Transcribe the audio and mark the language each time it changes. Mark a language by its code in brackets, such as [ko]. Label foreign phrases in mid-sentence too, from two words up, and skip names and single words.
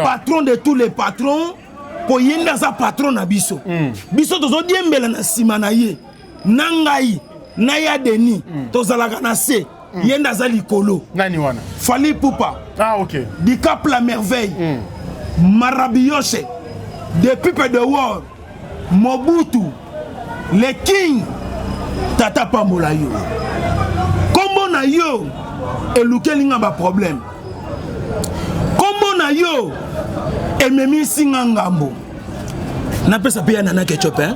[fr] Patron de tous les patrons [ln] po yenda za patron na biso. Biso tozo diembela na sima na ye. Nangai na ya Denis tozalaka na se yenda za likolo. Nani wana? Fali Poupa. Ah OK. Dicap la merveille. Marabioshe, [en] the people the world, [ln] Mobutu, le king, Tata Pambola yo. Kombo na yo, elukelinga ba problème. Kombo na yo, ememi singa ngambo. Na pesa pe ya nana ketchup hein?